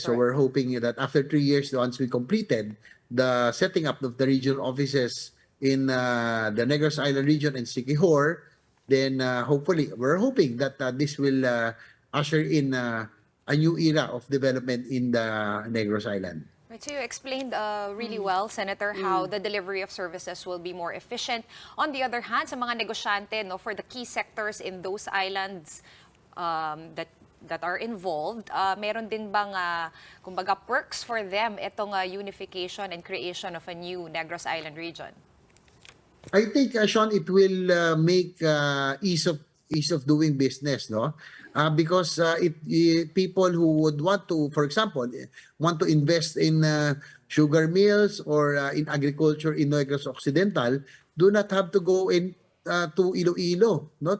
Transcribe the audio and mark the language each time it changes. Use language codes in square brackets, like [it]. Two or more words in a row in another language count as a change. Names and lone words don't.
[en] So we're hoping that after 3 years, once we completed the setting up of the regional offices in the Negros Island region and Siquijor, then hopefully we're hoping that this will usher in a new era of development in the Negros Island. Right, so you explained really well, Senator, how the delivery of services will be more efficient. On the other hand, [tl] sa mga negosyante, [en] for the key sectors in those islands that are involved, [tl] meron din bang kumbaga [en] perks for them [tl] itong unification and creation of a new Negros Island region? [en] I think, Shawn, it will make ease of doing business, no? Because people who would want to, for example, want to invest in sugar mills or in agriculture in Negros Occidental, do not have to go in to Iloilo, no?